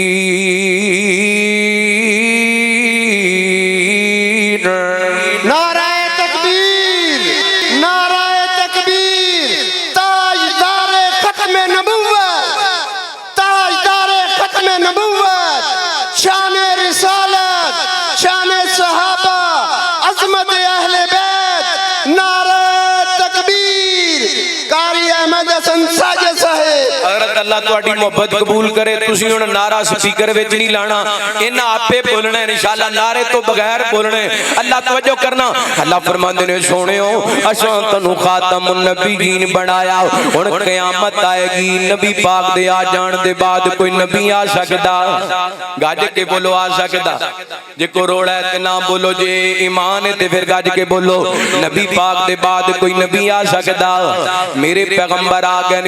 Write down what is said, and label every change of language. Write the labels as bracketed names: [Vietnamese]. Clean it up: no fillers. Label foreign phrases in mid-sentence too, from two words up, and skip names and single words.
[Urdu] نعرہ تکبیر نعرہ تکبیر تاجدار ختم نبوت تاجدار ختم نبوت شان رسالت شان صحابہ عظمت اہل بیت نعرہ تکبیر قاری احمد حسن ساجد صاحب [Punjabi] حضرت اللہ تواڈی محبت قبول کرے تسی ہن نعرہ سپیکر وچ نہیں لانا انہاں آپے بولنا ہے انشاءاللہ نعرے تو بغیر بولنے اللہ توجہ کرنا اللہ فرماندے نے سونےو اساں تانوں خاتم النبیین بنایا ہن قیامت آئے گی نبی پاک دے آ جان دے بعد کوئی نبی آ سکدا گاج کے بولو آ سکدا جے کو روڑا ہے تے نہ بولو جے ایمان ہے تے پھر گاج کے بولو نبی پاک دے بعد کوئی نبی آ سکدا میرے پیغمبر آ گئے نے